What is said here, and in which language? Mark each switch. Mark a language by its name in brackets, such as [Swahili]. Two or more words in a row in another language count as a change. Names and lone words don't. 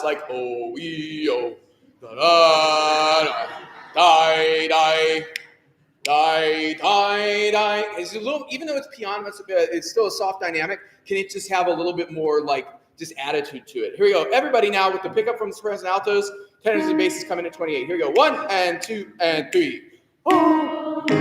[English] Like, oh, da da da, die, die, die, die, die. Is it a little, even though it's piano, it's still a soft dynamic. Can it just have a little bit more like just attitude to it? Here we go. Everybody now with the pickup from the sopranos and altos, tenors and basses coming at 28. Here we go. 1 and 2 and 3. Oh.